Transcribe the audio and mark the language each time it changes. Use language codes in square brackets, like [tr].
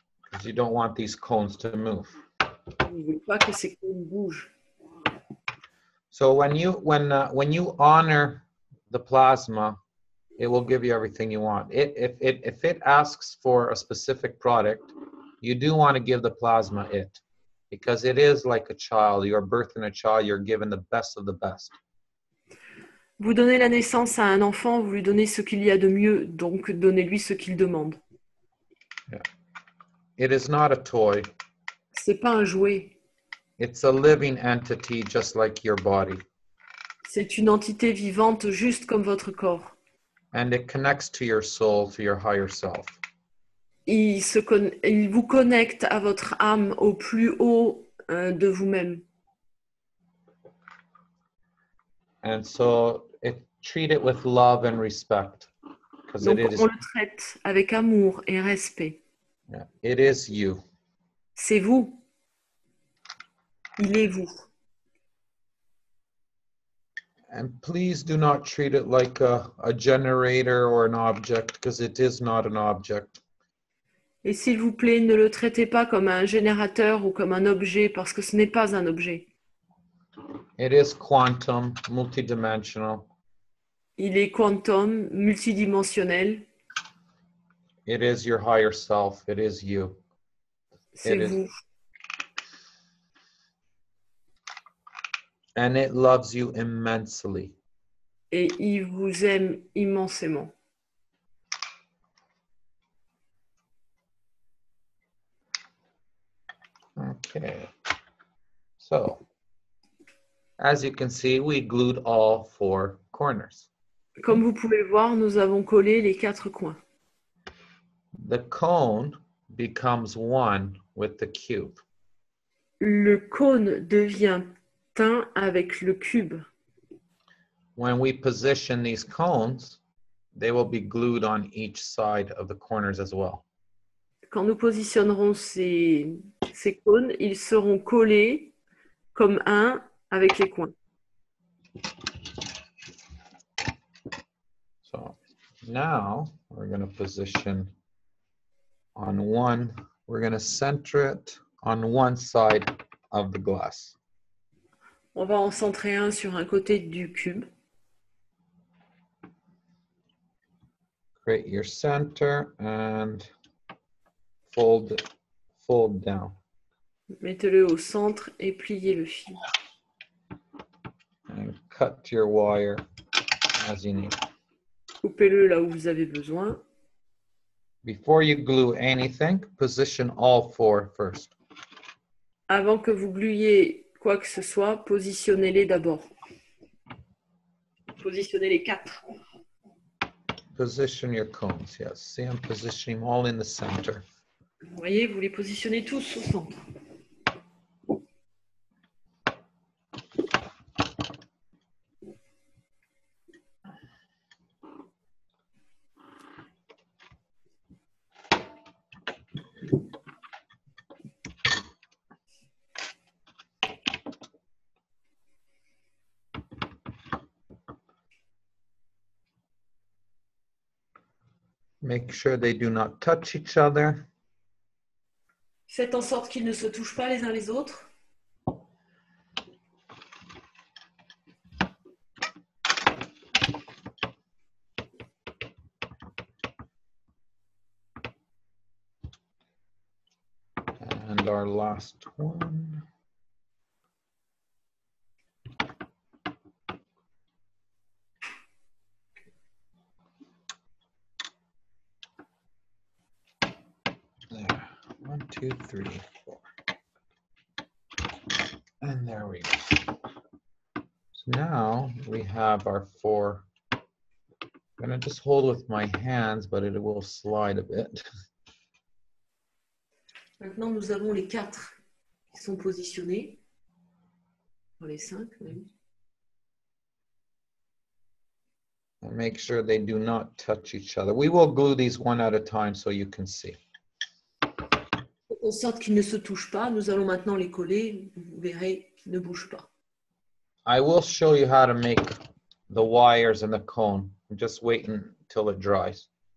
[en] because you don't want these cones to move. [fr] Vous ne voulez pas que ces cônes bougent. [en] So when you honor the plasma, it will give you everything you want. If it asks for a specific product, you do want to give the plasma it, because it is like a child. You're birthing a child. You're given the best of the best. [fr] Vous donnez la naissance à un enfant, vous lui donnez ce qu'il y a de mieux, donc donnez-lui ce qu'il demande. [en] It is not a toy. [fr] C'est pas un jouet, [en] It's a living entity, just like your body, [fr] c'est une entité vivante juste comme votre corps. [en] and it connects to your soul, to your higher self. [fr] Il vous connecte à votre âme au plus haut de vous-même. [en] And so treat it with love and respect, because [fr] Donc [en] it is [fr] on le traite avec amour et respect. [en] yeah, it is you. [fr] C'est vous. Il est vous. [en] And please do not treat it like a generator or an object, because it is not an object. [fr] Et s'il vous plaît, ne le traitez pas comme un générateur ou comme un objet, parce que ce n'est pas un objet. [en] It is quantum, multidimensional. [fr] Il est quantum, multidimensionnel. [en] It is your higher self. It is you. [fr] C'est [en] It is. [fr] vous. [en] And it loves you immensely. [fr] Et il vous aime immensément. [en] Okay. So, as you can see, we glued all 4 corners. [fr] Comme vous pouvez le voir, nous avons collé les 4 coins. [en] The cone becomes one with the cube. [fr] Le cône devient un avec le cube. [en] When we position these cones, they will be glued on each side of the corners as well. [fr] quand nous positionnerons ces cônes, ils seront collés comme un avec les coins. [en] So now we're going to position on one, we're going to center it on one side of the glass. [fr] On va en centrer un sur un côté du cube. [en] Create your center and fold down. [fr] Mettez-le au centre et pliez le fil. [en] And cut your wire as you need. [fr] Coupez-le là où vous avez besoin. [en] Before you glue anything, position all four first. [fr] Avant que vous gluiez quoi que ce soit, positionnez-les d'abord. Positionnez les 4. [en] Position your cones, yes. See, I'm positioning them all in the center. [fr] Vous voyez, vous les positionnez tous au centre. [en] Make sure they do not touch each other. [fr] Faites en sorte qu'ils ne se touchent pas les uns les autres. [en] And our last one. There, 1, 2, 3, 4. And there we go. So now we have our 4. I'm gonna just hold with my hands, but it will slide a bit. [fr] Maintenant, nous avons les 4 qui sont positionnés. Enfin, les 5 même. [en] And make sure they do not touch each other. We will glue these one at a time so you can see. [fr] Faites en sorte qu'ils ne se touchent pas. Nous allons maintenant les coller. Vous verrez qu'ils ne bougent pas. [en] I will show you how to make the wires and the cone. I'm just waiting until it dries.